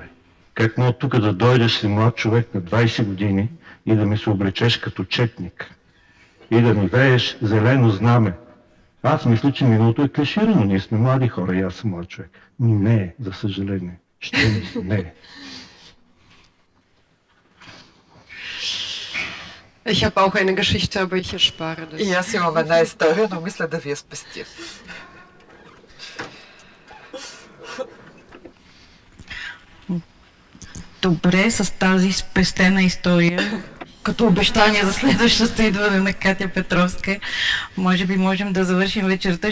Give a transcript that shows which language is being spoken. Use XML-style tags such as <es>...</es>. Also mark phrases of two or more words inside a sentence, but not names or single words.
<bg>Как мога тук да дойдеш си млад човек на 20 години и да ми се облечеш като четник и да ми вееш зелено знаме? Аз мисля, че миналото е клиширано. Ние сме млади хора и аз съм млад човек. Не, за съжаление. Не.</bg> <de>Ich habe auch eine Geschichte, aber ich erspare das.</de> <bg>И аз имам една история, но мисля да ви я спестя. Добре, с тази спестена история, като обещание за следващото идване на Катя Петровска, може би можем да завършим вечерта.</bg>